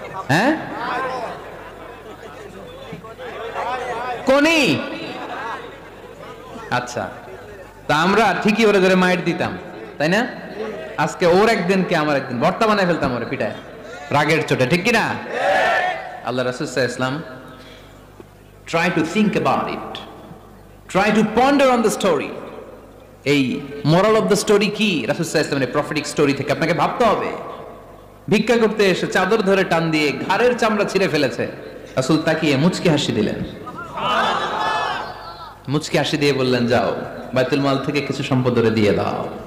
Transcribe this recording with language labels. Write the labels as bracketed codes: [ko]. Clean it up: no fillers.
[bn] হ্যাঁ, কোনি? আচ্ছা, তা আমরা ঠিকই ওরে ধরে মাইর দিতাম, তাই না? আজকে ওর একদিন কে আমার একদিন, ভর্তা বানায় ফেলতাম ওরে পিটায় রাগের চোটে। ঠিক কিনা? [en] আল্লাহ রাসূল সাল্লাল্লাহু আলাইহি ওয়াসাল্লাম try to think about it, try to ponder on the story. [bn] এই [en] moral of the story [bn] কি? রাসূল সাল্লাল্লাহু আলাইহি ওয়াসাল্লামের প্রফেটিক স্টোরি থেকে আপনাকে ভাবতে হবে। ভিক্ষা করতে এসে চাদর ধরে টান দিয়ে ঘাড়ের চামড়া ছিঁড়ে ফেলেছে, রাসূল তাকিয়ে মুচকি হাসি দিলেন। মুচকি হাসি দিয়ে বললেন, যাও বাইতুল মাল থেকে কিছু সম্পদ ওরে দিয়ে দাও।